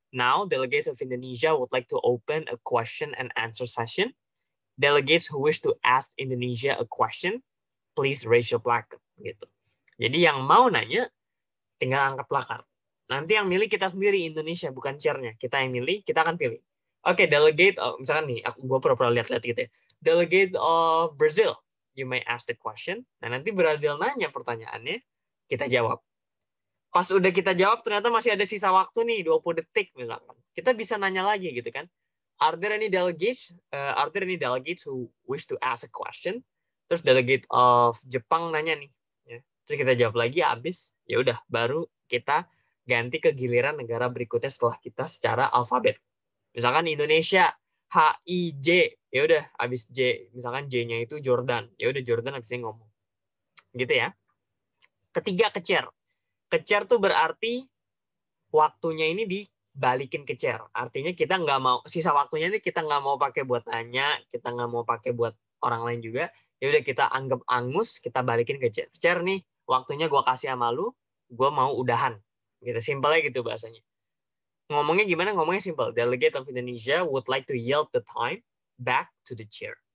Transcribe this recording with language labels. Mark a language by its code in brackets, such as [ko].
[en] Now, delegates of Indonesia would like to open a question and answer session. Delegates who wish to ask Indonesia a question, please raise your placard. [id] Gitu. Jadi yang mau nanya, tinggal angkat placard. Nanti yang milih kita sendiri Indonesia, bukan chairnya. Kita yang milih, kita akan pilih. Oke, delegate, misalkan nih, gue pura-pura lihat-lihat gitu ya. [en] Delegate of Brazil, you may ask the question. [id] Nah, nanti Brazil nanya pertanyaannya, kita jawab. Pas udah kita jawab, ternyata masih ada sisa waktu nih, 20 detik misalkan. Kita bisa nanya lagi gitu kan. [en] Are there any delegates who wish to ask a question? [id] Terus delegate of Jepang nanya nih. Ya. Terus kita jawab lagi, habis, ya udah, baru kita ganti ke giliran negara berikutnya setelah kita secara alfabet. Misalkan Indonesia HIJ, ya udah habis J, misalkan J-nya itu Jordan, ya udah Jordan habis ini ngomong, gitu ya. Ketiga, ke chair. Ke chair tuh berarti waktunya ini dibalikin ke chair. Artinya kita nggak mau sisa waktunya ini kita nggak mau pakai buat nanya, kita nggak mau pakai buat orang lain juga. Ya udah kita anggap angus, kita balikin ke chair. Chair nih, waktunya gue kasih sama lu, gue mau udahan. Gitu, simpelnya gitu bahasanya. Ngomongnya gimana? Ngomongnya simple. [en] Delegate of Indonesia would like to yield the time back to the chair.